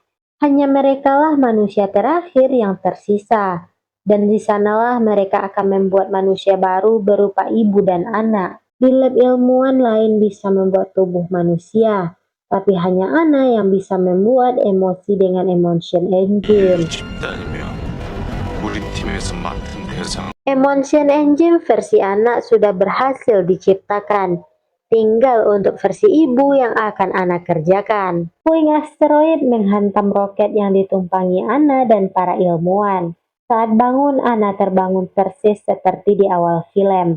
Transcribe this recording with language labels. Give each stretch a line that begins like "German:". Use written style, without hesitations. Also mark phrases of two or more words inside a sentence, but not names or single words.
Indonesian: Hanya merekalah manusia terakhir yang tersisa, Dan di sanalah mereka akan membuat manusia baru berupa ibu dan anak. Di lab ilmuwan lain bisa membuat tubuh manusia, tapi hanya Ana yang bisa membuat emosi dengan Emotion Engine.
Korean: 집단이며 우리 팀에서 맡은 대상
Indonesian: Emotion Engine versi anak sudah berhasil diciptakan. Tinggal untuk versi ibu yang akan Ana kerjakan. Puing asteroid menghantam roket yang ditumpangi Ana dan para ilmuwan. Saat bangun, Ana terbangun persis seperti di awal film.